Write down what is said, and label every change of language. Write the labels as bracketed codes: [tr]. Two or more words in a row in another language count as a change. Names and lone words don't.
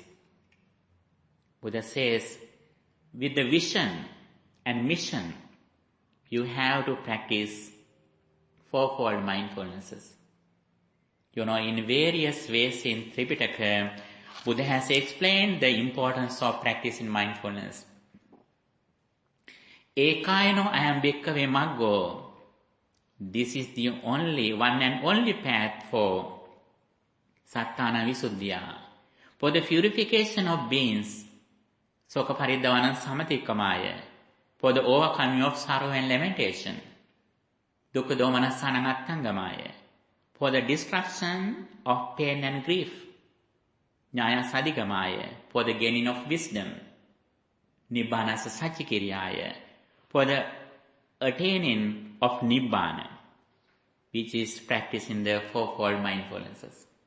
[en] Buddha says, with the vision and mission, you have to practice 4-fold mindfulnesses. In various ways in Tripitaka, Buddha has explained the importance of practicing mindfulness. [pi] Ekaino ayam bhikkhave maggo. [en] This is the only, one and only path for [pi] sattana visuddhya, [en] for the purification of beings, [pi] soka pariddavanam samatikkamaya, [en] for the overcoming of sorrow and lamentation, [pi] dukkha domanassanam attangamaya, [en] for the destruction of pain and grief, [pi] Nyaya Sadigamaya, [en] for the gaining of wisdom, [pi] Nibbanasa Satchikiriyaya, [en] for the attaining of Nibbana, which is practicing the 4-fold mindfulnesses.